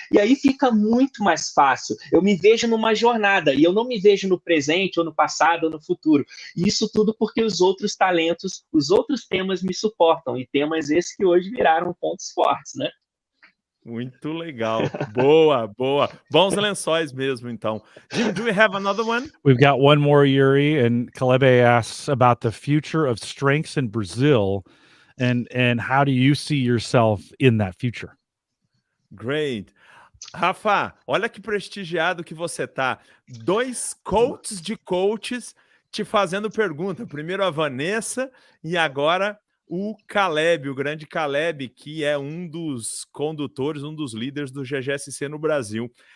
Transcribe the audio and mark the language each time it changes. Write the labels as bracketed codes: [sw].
[pt] E aí fica muito mais fácil. Eu me vejo numa jornada e eu não me vejo no presente, ou no passado, ou no futuro. E isso tudo porque os outros talentos, os outros temas me suportam. E temas esses que hoje viraram pontos fortes, né? Muito legal. Boa, boa. Bons lençóis mesmo, então. [en] Jim, do we have another one? We've got one more, Yuri, and Kalebe asks about the future of strengths in Brazil, and how do you see yourself in that future? Great. [pt] Rafa, olha que prestigiado que você tá. 2 coaches de coaches te fazendo pergunta. Primeiro a Vanessa e agora o Caleb, o grande Caleb, que é um dos condutores, um dos líderes do GGSC no Brasil.